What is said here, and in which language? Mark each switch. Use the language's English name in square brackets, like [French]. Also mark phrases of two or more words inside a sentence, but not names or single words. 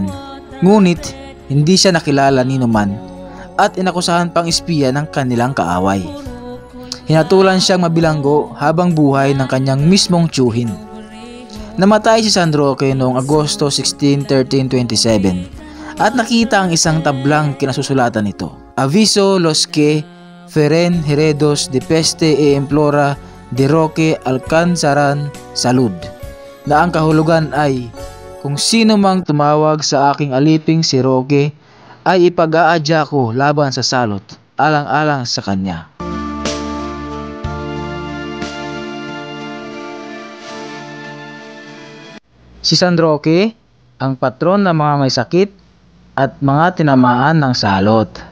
[Filipino] Ngunit hindi siya nakilala ni numan at inakusahan pang espiya ng kanilang kaaway. Hinatulan siyang mabilanggo habang buhay ng kanyang mismong tiyuhin. Namatay si San Roque noong Agosto 16, 1327 at nakita ang isang tablang kinasusulatan nito. [Spanish] Aviso los que feren heredos de peste e implora de Roque alcanzarán salud, [Filipino] na ang kahulugan ay, kung sino mang tumawag sa aking aliping si Roque ay ipag-aadya ko laban sa salot, alang-alang sa kanya. Si San Roque, ang patron ng mga may sakit at mga tinamaan ng salot.